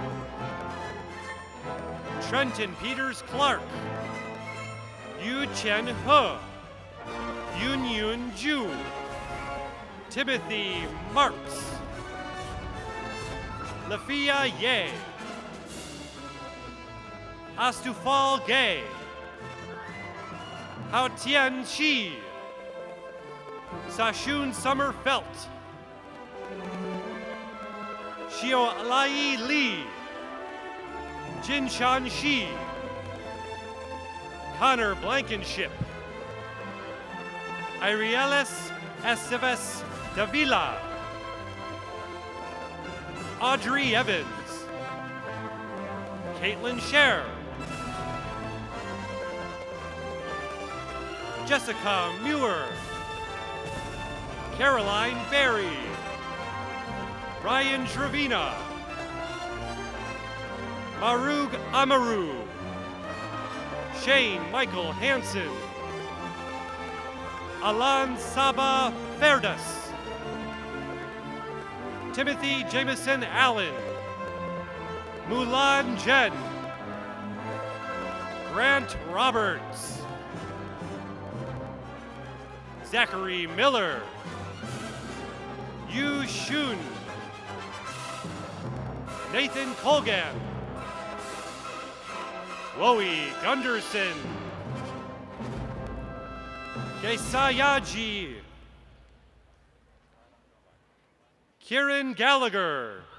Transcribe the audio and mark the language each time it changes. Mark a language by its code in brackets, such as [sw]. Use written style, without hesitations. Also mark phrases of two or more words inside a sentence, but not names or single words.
[en] Trenton Peters Clark, Yu Chen He, Yun Yun Ju, Timothy Marks, Lafia Ye, Astufal Gay, Hao Tian Shi, Sashun Summerfelt, Xiao Lai Li, Jin Shan Shi, Connor Blankenship, Irielis Esteves Davila, Audrey Evans, Caitlin Scher, Jessica Muir, Caroline Berry, Ryan Trevina, Marug Amaru, Shane Michael Hansen, Alan Saba Verdes, Timothy Jameson Allen, Mulan Jen, Grant Roberts, Zachary Miller, Yu Shun, Nathan Colgan, Woei Gunderson, Gesayaji, Kieran Gallagher,